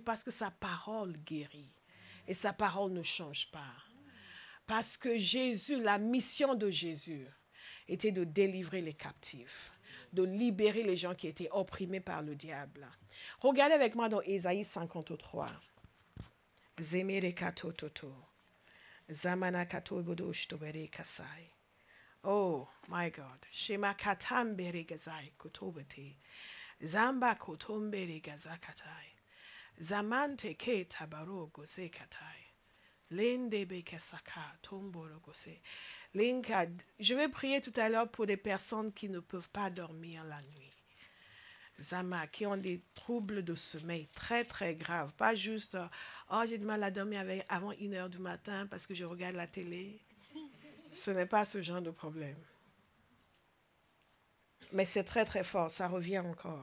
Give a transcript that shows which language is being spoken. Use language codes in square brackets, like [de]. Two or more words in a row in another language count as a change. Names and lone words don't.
[fr] Parce que sa parole guérit. Et sa parole ne change pas. Parce que Jésus, la mission de Jésus, était de délivrer les captifs, de libérer les gens qui étaient opprimés par le diable. Regardez avec moi dans Ésaïe 53. [en] Oh, my God. Shema katambere gazai kotobete. Zamba kotombere gazakatai. Zaman teke tabaro gose katai. Lendebe kesaka tomboro gose. Linka. [fr] Je vais prier tout à l'heure pour des personnes qui ne peuvent pas dormir la nuit. Zama, qui ont des troubles de sommeil très très graves. Pas juste, oh j'ai du mal à dormir avant 1h du matin parce que je regarde la télé. Ce n'est pas ce genre de problème. Mais c'est très très fort, ça revient encore.